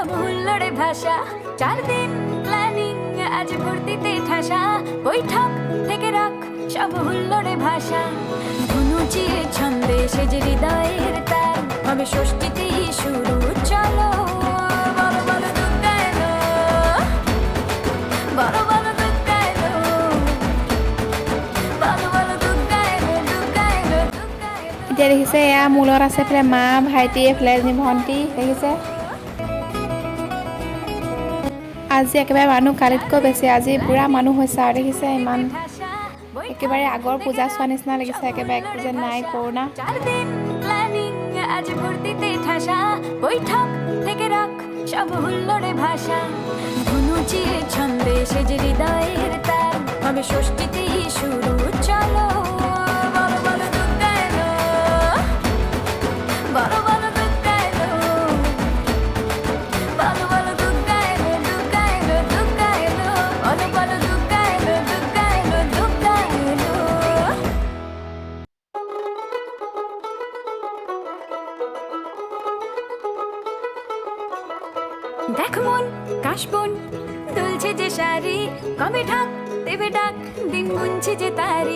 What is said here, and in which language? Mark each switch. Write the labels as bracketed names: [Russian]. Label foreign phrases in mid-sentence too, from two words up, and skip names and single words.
[Bangla] হুল্লোড়ে ভাষা 4 দিন প্ল্যানিং আছে ফুর্তিতে ঠাসা বৈঠক থেকে রাখ সব হুল্লোড়ে ভাষা ধনুচির ছন্দে সেজে হৃদয়ের তার হবে ষষ্ঠীতেই শুরু চলো বলো বলো দুগ্গা এলো বলো বলো দুগ্গা এলো বলো বলো দুগ্গা এলো দুগ্গা এলো দুগ্গা এলো [Assamese] এতিয়া দেখিছে এয়া মোৰ লগত আছে এইফালে মা ভাইটি এইফালে এজনী ভণ্টি দেখিছে আজি একেবাৰে মানুহ কালিতকৈ বেছি আজি পূৰা মানুহ হৈছে আৰু দেখিছে ইমান একেবাৰে আগৰ পূজা চোৱা নিচিনা লাগিছে একেবাৰে একো যেন নাই কৰোণা [Bangla] 4 দিন প্ল্যানিং আজ ফুর্তিতে ঠাসা বৈঠক থেকে রাখ সব হুল্লোড়ে ভাষা ধনুচির ছন্দে সেজে হৃদয়ের তার হবে ষষ্ঠীতেই শুরু চলো বলো বলো দুগ্গা এলো বলো বলো দুগ্গা এলো বলো বলো দুগ্গা এলো দুগ্গা এলো দুগ্গা এলো বলো বলো দুগ্গা এলো দুগ্গা এলো দুগ্গা এলো দেখ মন কাশবন দুলছে যে শাড়ি কবে ঢাক দেবে ডাক দিন গুনছে যে তারি